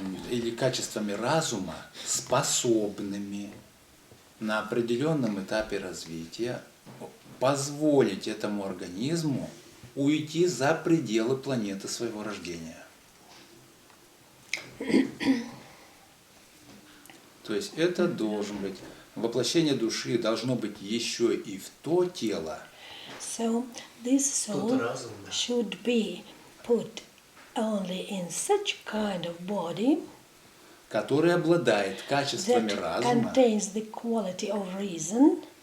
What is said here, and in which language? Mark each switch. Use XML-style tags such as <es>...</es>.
<ru>Или качествами разума, способными на определенном этапе развития позволить этому организму уйти за пределы планеты своего рождения. То есть это должен быть, воплощение души должно быть еще и в то тело,</ru> <en>So this soul should be put only in such kind of body</en> <ru>которое обладает качествами</ru> <en>that</en> <ru>разума,</ru> <en>contains the quality of reason,</en>